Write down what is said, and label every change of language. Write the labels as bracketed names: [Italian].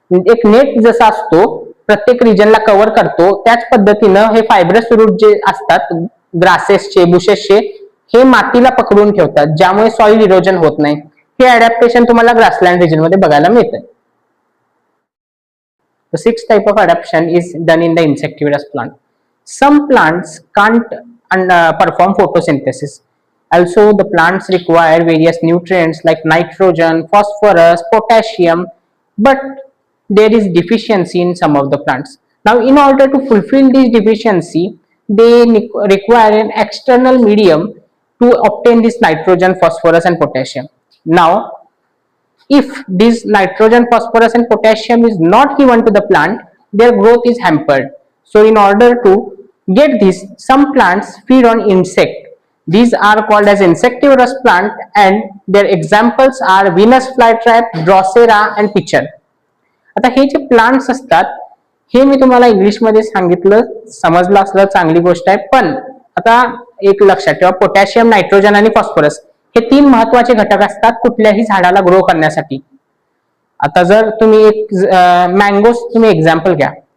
[Marathi] एक नेट जसा असतो प्रत्येक रिजनला कव्हर करतो, त्याच पद्धतीनं हे फायब्रस रूट जे असतात ग्रासेसचे बुशेसचे हे मातीला पकडून ठेवतात, ज्यामुळे सॉइल इरोजन होत नाही. हे अडॅप्टेशन तुम्हाला ग्रासलँड रिजन मध्ये बघायला मिळतं. [English] The sixth type of adaptation is done in the insectivorous plant. Some plants can't perform photosynthesis. Also, the plants require various nutrients like nitrogen, phosphorus, potassium, but there is deficiency in some of the plants. Now, in order to fulfill this deficiency, they require an external medium to obtain this nitrogen, phosphorus, and potassium. Now, if this nitrogen, phosphorus, and potassium is not given to the plant, their growth is hampered. So in order to get this, some plants feed on insect. These are called as insectivorous plant, and their examples are Venus flytrap, Drosera, and pitcher. [Marathi] आता हे जे plants असतात हे मी तुम्हाला English मध्ये सांगितलं, समजलं असलं चांगली गोष्ट आहे. पण आता एक लक्षात ठेवा, पोटॅशियम, नायट्रोजन आणि फॉस्फरस हे 3 महत्वाचे घटक असतात कुठल्याही झाडाला ग्रो करण्यासाठी. आता जर तुम्ही एक मँगोज तुम्ही एक्झाम्पल घ्या.